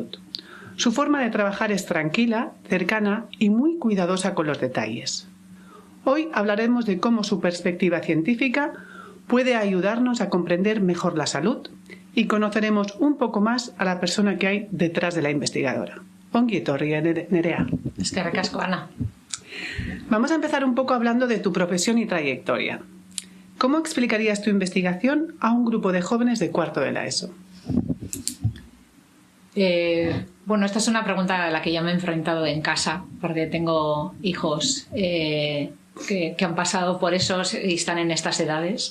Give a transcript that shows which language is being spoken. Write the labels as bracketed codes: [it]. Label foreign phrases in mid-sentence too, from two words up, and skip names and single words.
[es] Su forma de trabajar es tranquila, cercana y muy cuidadosa con los detalles. Hoy hablaremos de cómo su perspectiva científica puede ayudarnos a comprender mejor la salud y conoceremos un poco más a la persona que hay detrás de la investigadora. [eu] Ongi etorri, Nerea. Eskerrik asko, Ana. [es] Vamos a empezar un poco hablando de tu profesión y trayectoria. ¿Cómo explicarías tu investigación a un grupo de jóvenes de cuarto de la ESO? Bueno, esta es una pregunta a la que ya me he enfrentado en casa, porque tengo hijos que han pasado por eso y están en estas edades.